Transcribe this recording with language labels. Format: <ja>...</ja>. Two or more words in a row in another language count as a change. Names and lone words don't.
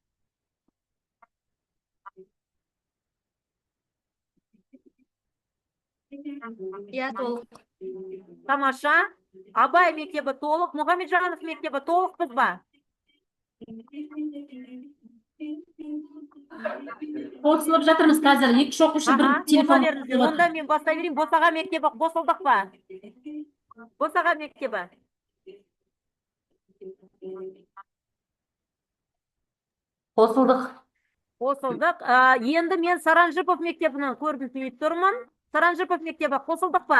<kk>Толық. Тамаша. Абай мектебі толық, Мұхамеджанов мектебі толық біз ба? Қосылып жатырмыз қазір. Екі оқушы бір Aha, телефон. berіңіздер. Onda men basтай берейін. Босаға мектебі қосылдық па? Босаға мектебі. Қосылдық. Қосылдық. Енді мен Саранжипов мектебінің көрінісін тұрмын. Саранжипов мектебі қосылдық па?</kk>